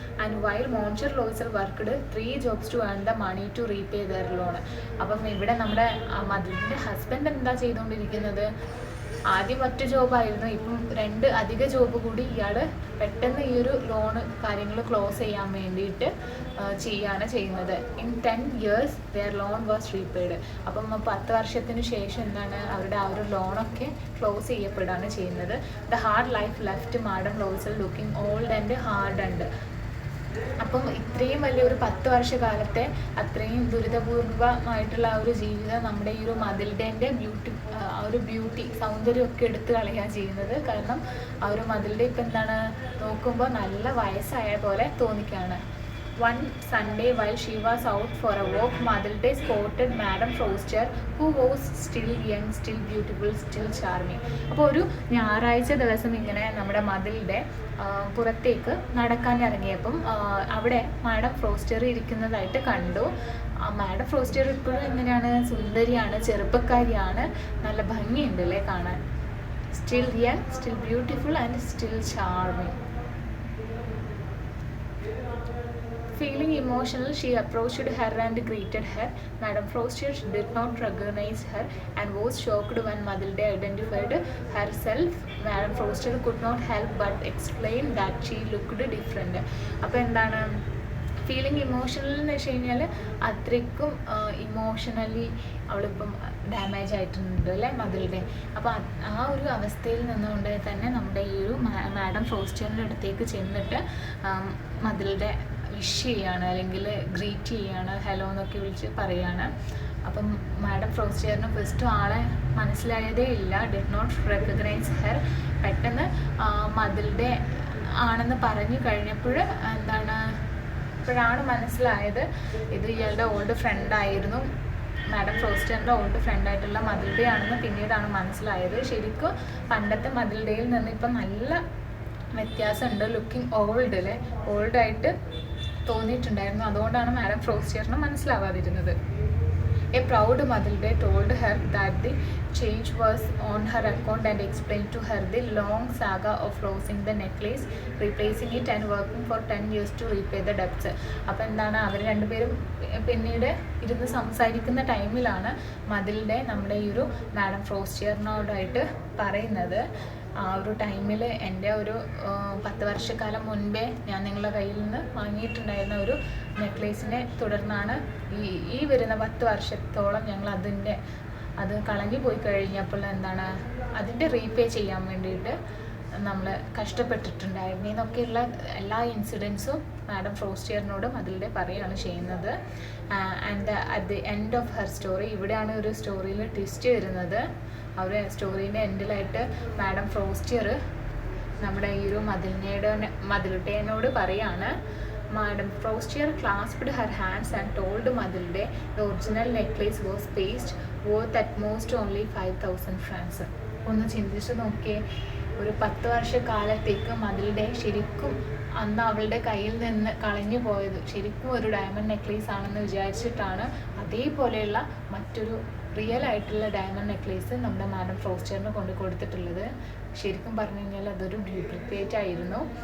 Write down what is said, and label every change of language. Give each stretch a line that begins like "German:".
English: And while Monsieur Loisel worked 3 jobs to earn the money to repay their loan.
Malayalam: അപ്പം ഇവിടെ നമ്മുടെ മതിലിൻ്റെ ഹസ്ബൻഡ് എന്താ ചെയ്തുകൊണ്ടിരിക്കുന്നത്, ആദ്യം ഒറ്റ ജോബായിരുന്നു, ഇപ്പം 2 അധിക ജോബ് കൂടി ഇയാൾ പെട്ടെന്ന് ഈ ഒരു ലോണ് കാര്യങ്ങൾ ക്ലോസ് ചെയ്യാൻ വേണ്ടിയിട്ട് ചെയ്യാണ് ചെയ്യുന്നത്.
English: In 10 years their loan was repaid.
Malayalam: അപ്പം 10 വർഷത്തിന് ശേഷം എന്താണ്, അവരുടെ ആ ഒരു ലോണൊക്കെ ക്ലോസ് ചെയ്യപ്പെടുകയാണ് ചെയ്യുന്നത്.
English: The hard life left Madame Loisel looking old and hard and.
Malayalam: അപ്പം ഇത്രയും വലിയൊരു 10 വർഷക്കാലത്തെ അത്രയും ദുരിതപൂർവമായിട്ടുള്ള ആ ഒരു ജീവിതം നമ്മുടെ ഈ ഒരു മതിൽഡേൻ്റെ ആ ഒരു ബ്യൂട്ടി സൗന്ദര്യമൊക്കെ എടുത്തു കളയുക ചെയ്യുന്നത്. കാരണം ആ ഒരു മതിൽഡേ ഇപ്പം എന്താണ്, നോക്കുമ്പോൾ നല്ല വയസ്സായ പോലെ തോന്നിക്കുകയാണ്.
English: One Sunday while she was out for a walk, Mathilde spotted Madame Forster, who was still young, still beautiful, still charming.
Malayalam: അപ്പോൾ ഒരു ഞായറാഴ്ച ദിവസം ഇങ്ങനെ നമ്മുടെ മതിൽഡെ പുറത്തേക്ക് നടക്കാൻ ഇറങ്ങിയപ്പം അവിടെ മാഡം ഫ്രോസ്റ്റർ ഇരിക്കുന്നതായിട്ട് കണ്ടു. മാഡം ഫ്രോസ്റ്റർ ഇപ്പോഴും എങ്ങനെയാണ്, സുന്ദരിയാണ്, ചെറുപ്പക്കാരിയാണ്, നല്ല ഭംഗിയുണ്ട് അല്ലേ കാണാൻ.
English: Still young, still beautiful and still charming. Feeling emotional, she approached her and greeted her. Madame Forster did not recognize her and was shocked when Mathilde identified herself. Madame Forster could not help but explain that she looked different.
Malayalam: അപ്പോൾ എന്താണ്, feeling emotional എന്ന് വെച്ച് കഴിഞ്ഞാൽ അത്രയ്ക്കും emotionally അവളിപ്പം damage ആയിട്ടുണ്ട് അല്ലേ മതിൽഡേ. അപ്പോൾ ആ ഒരു അവസ്ഥയിൽ നിന്നുകൊണ്ട് തന്നെ നമ്മുടെ ഈ ഒരു മാഡം ഫോസ്റ്ററിൻ്റെ അടുത്തേക്ക് ചെന്നിട്ട് മതിൽഡേ വിഷ് ചെയ്യാണ്, അല്ലെങ്കിൽ ഗ്രീറ്റ് ചെയ്യാണ്, ഹലോ എന്നൊക്കെ വിളിച്ച് പറയാണ്. അപ്പം മാഡം ഫ്രോസ്റ്റിയറിന് ഫസ്റ്റ് ആളെ മനസ്സിലായതേ ഇല്ല,
English: Did not recognize her.
Malayalam: പെട്ടെന്ന് മതിൽഡേ ആണെന്ന് പറഞ്ഞു കഴിഞ്ഞപ്പോൾ എന്താണ്, ഇപ്പോഴാണ് മനസ്സിലായത് ഇത് ഇയാളുടെ ഓൾഡ് ഫ്രണ്ടായിരുന്നു, മാഡം ഫ്രോസ്റ്ററിൻ്റെ ഓൾഡ് ഫ്രണ്ടായിട്ടുള്ള മതിൽഡേ ആണെന്ന് പിന്നീടാണ് മനസ്സിലായത്. ശരിക്കും പണ്ടത്തെ മതിൽഡേയിൽ നിന്ന് ഇപ്പം നല്ല വ്യത്യാസമുണ്ട്,
English: looking old
Malayalam: അല്ലേ, ഓൾഡായിട്ട് തോന്നിയിട്ടുണ്ടായിരുന്നു. അതുകൊണ്ടാണ് madam ഫ്രോസ്റ്റിയറിന് മനസ്സിലാവാതിരുന്നത്.
English: A proud Mathilde told her that the change was on her account and explained to her the long saga of losing the necklace, replacing it and working for 10 years to repay the debts.
Malayalam: അപ്പോൾ എന്താണ്, അവർ രണ്ടുപേരും പിന്നീട് ഇരുന്ന് സംസാരിക്കുന്ന ടൈമിലാണ് മതിൽഡെ നമ്മുടെ ഈ ഒരു മാഡം ഫ്രോസ്റ്റിയറിനോടായിട്ട് പറയുന്നത്, ആ ഒരു ടൈമിൽ എൻ്റെ ഒരു 10 വർഷക്കാലം മുൻപേ ഞാൻ നിങ്ങളുടെ കയ്യിൽ നിന്ന് വാങ്ങിയിട്ടുണ്ടായിരുന്ന ഒരു നെക്ലേസിനെ തുടർന്നാണ് ഈ വരുന്ന 10 വർഷത്തോളം ഞങ്ങൾ അത് കളഞ്ഞു പോയി കഴിഞ്ഞപ്പോൾ എന്താണ് അതിൻ്റെ റീപേ ചെയ്യാൻ വേണ്ടിയിട്ട് നമ്മൾ കഷ്ടപ്പെട്ടിട്ടുണ്ടായിരുന്നു എന്നൊക്കെയുള്ള എല്ലാ ഇൻസിഡൻസും മാഡം ഫ്രോസ്റ്റിയറിനോടും അതിലൂടെ പറയുകയാണ് ചെയ്യുന്നത്.
English: and at the end of her story,
Malayalam: ഇവിടെയാണ് ഒരു സ്റ്റോറിയിൽ ട്വിസ്റ്റ് വരുന്നത്. അവർ സ്റ്റോറീൻ്റെ എൻഡിലായിട്ട് മാഡം ഫ്രോസ്റ്റിയർ നമ്മുടെ ഈ ഒരു മതിലുട്ടേനോട് പറയാണ്,
English: Madam Forster clasped her hands and told Mathilde the original necklace was paste, worth at most only 5,000 francs.
Malayalam: ഒന്ന് ചിന്തിച്ച് നോക്കിയേ, ഒരു 10 വർഷക്കാലത്തേക്ക് മതിൽഡെ ശരിക്കും അന്ന് അവളുടെ കയ്യിൽ നിന്ന് കളഞ്ഞു പോയത് ശരിക്കും ഒരു ഡയമണ്ട് നെക്ലേസ് ആണെന്ന് വിചാരിച്ചിട്ടാണ് അതേപോലെയുള്ള മറ്റൊരു റിയൽ ആയിട്ടുള്ള ഡയമണ്ട് നെക്ലേസ് നമ്മുടെ മാഡം ഫ്രോസ്റ്ററിന് കൊണ്ട് കൊടുത്തിട്ടുള്ളത്. ശരിക്കും പറഞ്ഞു കഴിഞ്ഞാൽ അതൊരു ഡ്യൂപ്ലിക്കേറ്റ് ആയിരുന്നു.